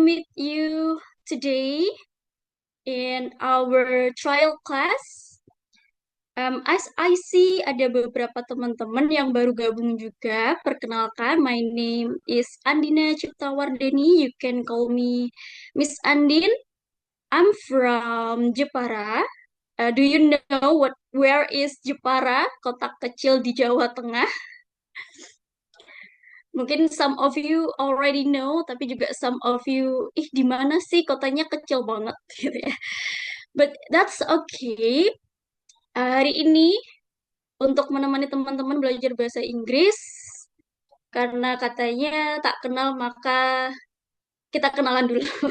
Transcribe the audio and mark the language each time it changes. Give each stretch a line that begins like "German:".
English: to meet you today in our trial class. As I see
Indonesian: ada beberapa teman-teman yang baru gabung juga. Perkenalkan,
English: my name is Andina Ciptawardeni. You can call me Miss Andin. I'm from Jepara. Do you know where is Jepara?
Indonesian: Kota kecil di Jawa Tengah. Mungkin
English: some of you already know,
Indonesian: tapi juga
English: some of you,
Indonesian: ih di mana sih kotanya kecil banget gitu ya.
English: But that's okay.
Indonesian: Hari ini untuk menemani teman-teman belajar bahasa Inggris, karena katanya tak kenal maka kita kenalan dulu.